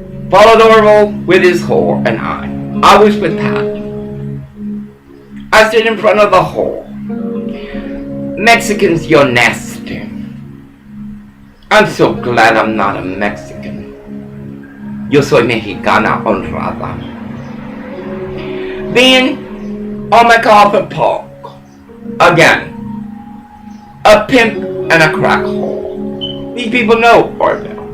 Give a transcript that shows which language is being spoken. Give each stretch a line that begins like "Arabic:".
English: Followed Orville with his whore and I was with Pat. I stood in front of the whore. Mexicans, you're nasty. I'm so glad I'm not a Mexican.
Spanish: Yo soy mexicana honrada.
English: Then, on my carpet park, again, a pimp and a crack hole. These people know Orville.